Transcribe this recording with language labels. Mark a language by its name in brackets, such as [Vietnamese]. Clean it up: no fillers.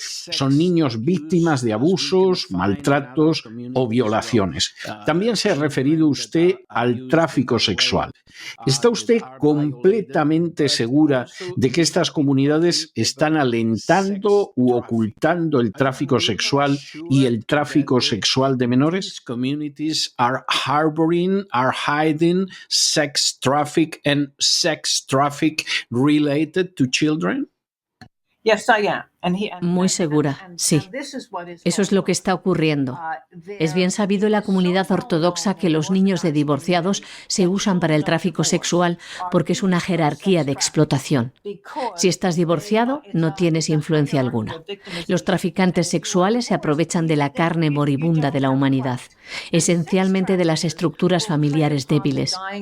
[Spanish] Son niños víctimas de abusos, maltratos o violaciones. También se ha referido usted al tráfico sexual. ¿Está usted completamente segura de que estas comunidades están alentando u ocultando el tráfico sexual y el tráfico sexual de menores? [English] Communities are hiding sex traffic and sex traffic related to children? Yes, I am. [Spanish] Muy segura, sí. Eso es lo que está ocurriendo. Es bien sabido en la comunidad ortodoxa que los niños de divorciados se usan para el tráfico sexual porque es una jerarquía de explotación. Si estás divorciado, no tienes influencia alguna. Los traficantes sexuales se aprovechan de la carne moribunda de la humanidad, esencialmente de las estructuras familiares débiles.